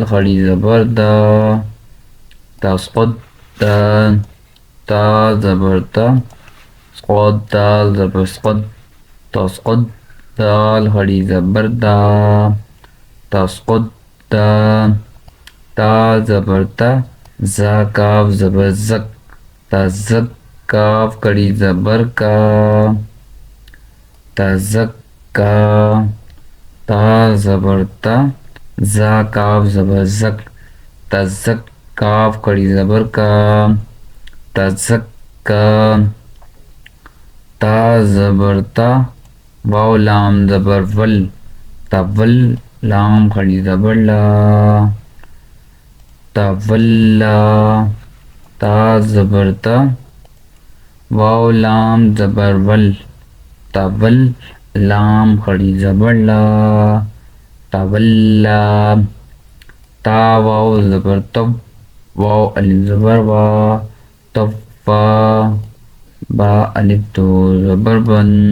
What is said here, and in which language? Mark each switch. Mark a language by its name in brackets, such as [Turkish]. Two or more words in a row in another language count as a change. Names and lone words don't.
[Urdu] خڑی زبر دا تصقد دا تا زبر تا صاد دال زبر صد تصقد دال خڑی زبر دا تصقد دا تا زبر تا زا کاف زبر زک تزک کاف کڑی زبر کا تزکا تا زبر تا زا کاف زبر زک تزک کاف کڑی زبر کا تزکا تا زبر تا واو لام زبر ول تول لام کھڑی زبر لا تولا تا زبر تا واو لام زبر ول تول لام کھڑی زبر لا تولا تا واو زبر تب واو الف زبر وا تفا با الف تو زبر بن